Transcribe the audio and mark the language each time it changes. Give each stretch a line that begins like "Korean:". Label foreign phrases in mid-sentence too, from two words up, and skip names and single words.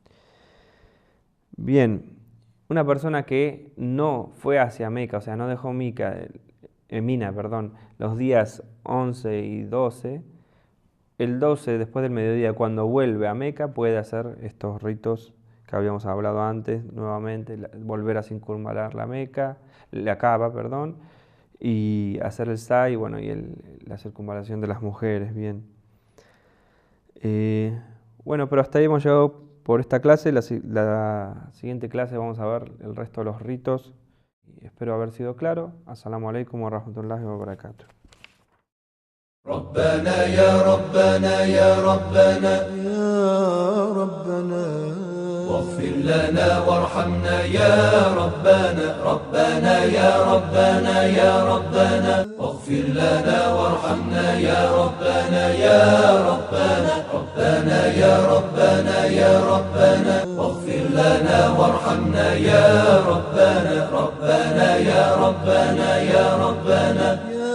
Spanish: Bien, una persona que no fue hacia Meca, o sea, no dejó Mina, los días 11 y 12, el 12 después del mediodía, cuando vuelve a Meca, puede hacer estos ritos que habíamos hablado antes, nuevamente, volver a circunvalar la Kaaba, y hacer el Sa'i, bueno, y la circunvalación de las mujeres, bien. Bueno, pero hasta ahí hemos llegado por esta clase. La siguiente clase vamos a ver el resto de los ritos. Espero haber sido claro.
Arabic: السلام عليكم ورحمة الله وبركاته. ربنا يا ربنا يا ربنا يا ربنا واغفر لنا وارحمنا يا ربنا ربنا يا ربنا يا ربنا واغفر لنا وارحمنا يا ربنا يا ربنا ربنا يا ربنا يا ربنا واغفر لنا وارحمنا يا ربنا ربنا يا ربنا يا ربنا